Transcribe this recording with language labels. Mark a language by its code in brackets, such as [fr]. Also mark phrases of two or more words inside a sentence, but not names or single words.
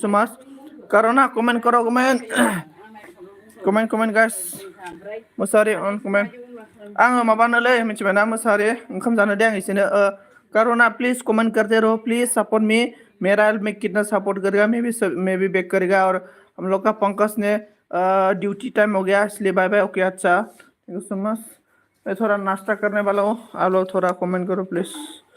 [en] so much [hi] करो ना कमेंट करो कमेंट कमेंट [en] comment guys [brx] मोसारि अन कमेंट आङो माबानोलै मिथिबायना मोसारि ओंखाम जानो दे आं इसोरनो [hi] करोना प्लीज कमेंट करते रहो [en] please support me [hi] मेरा मैं कितना सपोर्ट करेगा मैं भी बैक करेगा और हम लोग का पंकज ने [en] duty time [hi] हो गया इसलिए बाय बाय ओके अच्छा [en] thank you so much [hi] मैं थोड़ा नाश्ता करने वाला हूँ आप लोग थोड़ा कमेंट करो प्लीज